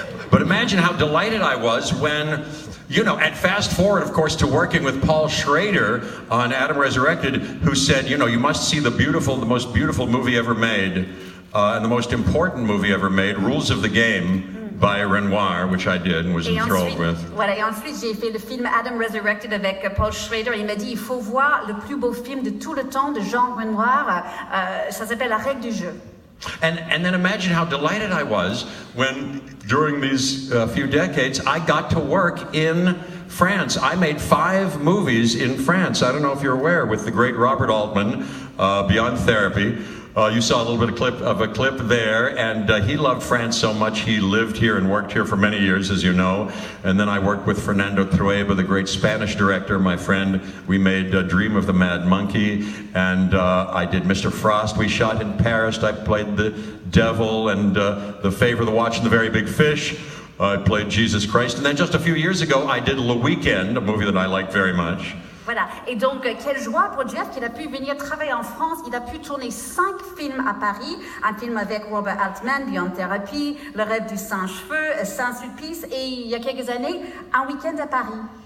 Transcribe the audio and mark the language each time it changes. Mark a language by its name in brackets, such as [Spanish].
[English] But imagine how delighted I was when, and fast forward, of course, to working with Paul Schrader on Adam Resurrected, who said, you must see the most beautiful movie ever made, and the most important movie ever made, Rules of the Game, by Renoir, which I did and was enthralled with. [French] Voilà, et ensuite j'ai fait le film Adam Resurrected avec Paul Schrader. Il m'a dit, il faut voir le plus beau film de tout le temps de Jean Renoir. Ça s'appelle La règle du jeu. [English] And then imagine how delighted I was when, during these few decades, I got to work in France. I made 5 movies in France. I don't know if you're aware, with the great Robert Altman, Beyond Therapy. You saw a little bit of a clip there, and he loved France so much he lived here and worked here for many years, as you know. And then I worked with Fernando Trueba, the great Spanish director, my friend. We made Dream of the Mad Monkey, and I did Mr. Frost. We shot in Paris. I played the Devil and The Favor, the Watch, and the Very Big Fish. I played Jesus Christ. And then just a few years ago, I did Le Weekend, a movie that I liked very much. [French] Voilà, et donc quelle joie pour Jeff qu'il a pu venir travailler en France. Il a pu tourner 5 films à Paris, un film avec Robert Altman, Beyond Therapy, Le rêve du Saint-Cheveux, Saint-Sulpice, et il y a quelques années, un week-end à Paris.